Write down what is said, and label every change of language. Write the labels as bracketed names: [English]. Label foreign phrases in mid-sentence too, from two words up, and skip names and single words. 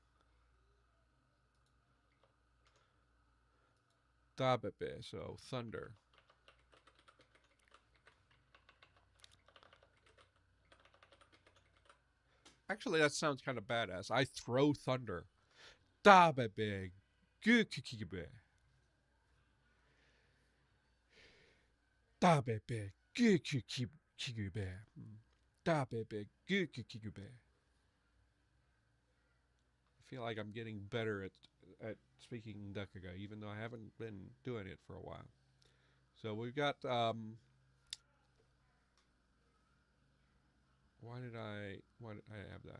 [English] Dabebe. So thunder. Actually, that sounds kind of badass. I throw thunder. Dabebe. Gukikibe. Dabebe. Gukikibe. Dabebe. Gukikibe. I feel like I'm getting better at speaking Ndăkaga, even though I haven't been doing it for a while. So we've got why did I have that?